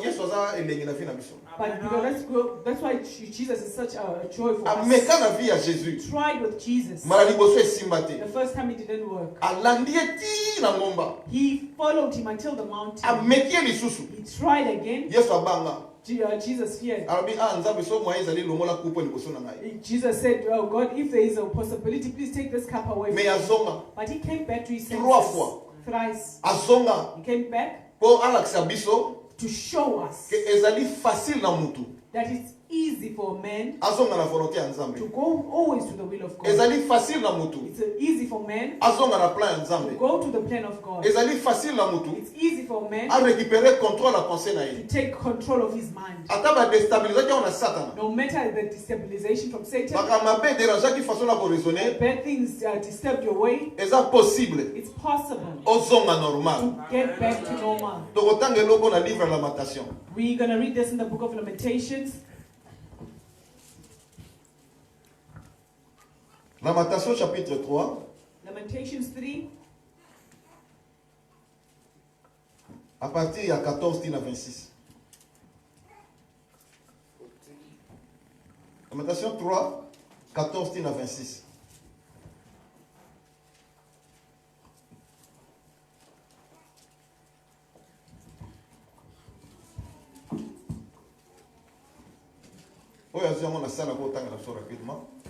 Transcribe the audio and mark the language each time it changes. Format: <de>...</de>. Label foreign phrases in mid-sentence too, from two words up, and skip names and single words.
<ln>Yesu aza elengi na vie na biso.</ln> <en>But because that's why Jesus is such a joy for</en> <ln>Ameka</ln> <en>us.</en> <ln>na vie ya Jésus.</ln> <en>Tried with Jesus.</en> <ln>Mala liboso esimba te.</ln> <en>The first time it didn't work.</en> <ln>Alandi eti na ngomba.</ln> <en>He followed him until the mountain.</en> <ln>Ameki lisusu.</ln> <en>He tried again.</en> <ln>Yesu abanga.</ln> <en>Jesus feared.</en> <ln>Arabi nzambe so moye ezali longola kupo liboso na ngai.</ln> <en>Jesus said, "Oh God, if there is a possibility, please take this cup away from Me me."</en> <ln>azonga.</ln> <en>But he came back to his senses.</en> <fr>3 fois.</fr> <en>Thrice.</en> <ln>Azonga.</ln> <en>He came back</en> <ln>Po alakisa biso</ln> <en>to show us</en> <ln>ke ezali facile na mutu.</ln> <en>that it's easy for a man</en> <ln>Azonga na volonté ya</ln> <en>to</en> <ln>Nzambe.</ln> <en>go always to the will of God.</en> <ln>Ezali facile na mutu.</ln> <en>It's easy for men</en> <ln>Azonga na plan ya</ln> <en>to</en> <ln>Nzambe.</ln> <en>go to the plan of God.</en> <ln>Ezali facile na mutu.</ln> <en>It's easy for men</en> <fr>A récupérer contrôle la pensée na</fr> <en>to</en> <ln>ye.</ln> <en>take control of his mind.</en> <ln>Ata ba déstabilisation na Satan.</ln> <en>No matter the destabilization from Satan,</en> <ln>Baka mabe</ln> <fr>déranger qui façon na ko raisonner,</fr> <en>bad things disturbed your way,</en> <ln>eza possible.</ln> <en>it's possible</en> <ln>Ozonga normal.</ln> <en>to get back to normal.</en> <ln>Tokotanga eloko na livre ya Lamentation.</ln> <en>We're going to read this in the book of Lamentations.</en> <fr>Lamentation chapitre 3,</fr> <en>Lamentations 3,</en> <fr>à partir</fr> <ln>ya 14 tina 26. Lamentation 3, 14 tina 26.</ln> <fr>Oh, il y a un salle à côté rapidement.</fr>